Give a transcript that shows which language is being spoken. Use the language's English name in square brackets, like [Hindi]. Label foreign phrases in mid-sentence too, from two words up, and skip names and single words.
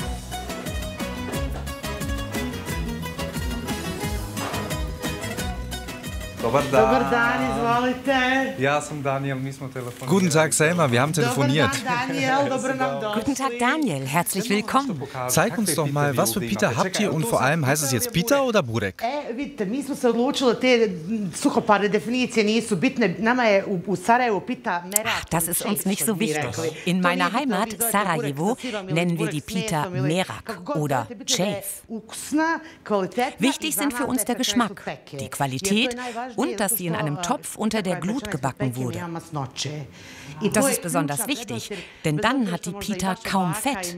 [Bosnian] Dobar dan, izvolite. Ja sam Daniel, mi smo telefoniert. [German] Guten Tag, Selma, wir haben telefoniert. [Bosnian] Daniel, dobro nam došli. [German] Guten Tag, Daniel. Herzlich willkommen. Zeig uns doch mal, was für Pita habt ihr und vor allem, heißt es jetzt Pita oder Burek? [Bosnian] Vidite, mi smo se odlučili, te suhoparne definicije nisu bitne. Nama je u Sarajevu Pita merak. [German] Das ist uns nicht so wichtig. In meiner Heimat, Sarajevo, nennen wir die Pita merak oder cev. Wichtig sind für uns der Geschmack, die Qualität und dass sie in einem Topf unter der Glut gebacken wurde. Das ist besonders wichtig, denn dann hat die Pita kaum Fett.